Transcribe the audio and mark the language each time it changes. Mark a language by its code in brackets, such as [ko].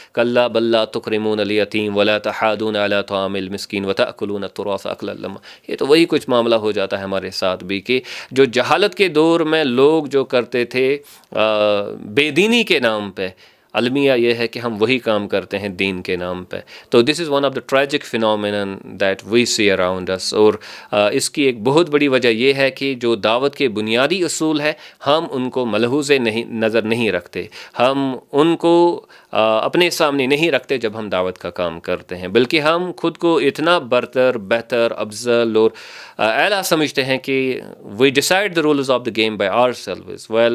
[ar] کلا بل لا تکرمون الیتیم ولا تحاضون علی طعام المسکین وتأکلون التراث اکلا لما. [ur] یہ تو وہی کچھ معاملہ ہو جاتا ہے ہمارے ساتھ بھی، کہ جو جہالت کے دور میں لوگ جو کرتے تھے بے دینی کے نام پہ، المیہ یہ ہے کہ ہم وہی کام کرتے ہیں دین کے نام پہ. [en] تو this is one of the tragic phenomenon that we see around us. [ur] اور اس کی ایک بہت بڑی وجہ یہ ہے کہ جو دعوت کے بنیادی اصول ہے ہم ان کو ملحوظ نظر نہیں رکھتے، ہم ان کو اپنے سامنے نہیں رکھتے جب ہم دعوت کا کام کرتے ہیں، بلکہ ہم خود کو اتنا برتر، بہتر، افضل اور اعلیٰ سمجھتے ہیں کہ [en] We decide the rules of the game by ourselves.